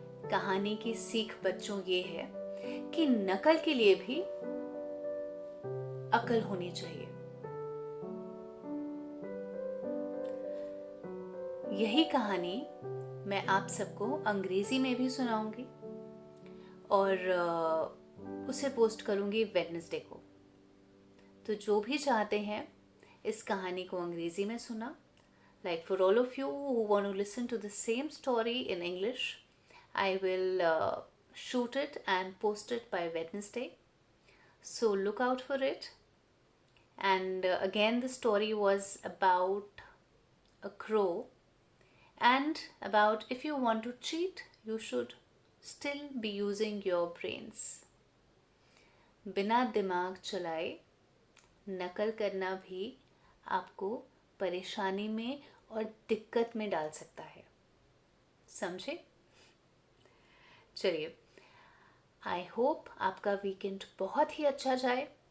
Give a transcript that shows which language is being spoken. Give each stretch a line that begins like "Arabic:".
Hindi: कहानी की सीख बच्चों ये है कि नकल के लिए भी अकल होनी चाहिए। यही कहानी मैं आप सबको अंग्रेज़ी में भी सुनाऊंगी और उसे पोस्ट करूंगी वेडनेसडे को। तो जो भी चाहते हैं इस कहानी को अंग्रेज़ी में सुना,
English: like for all of you who want to listen to the same story in English, I will shoot it and post it by Wednesday. So look out for it. And again, the story was about a crow and about if you want to cheat, you should still be using your brains.
Hindi: बिना दिमाग चलाए नकल करना भी आपको परेशानी में और दिक्कत में डाल सकता है, समझे? चलिए, आई होप आपका वीकेंड बहुत ही अच्छा जाए।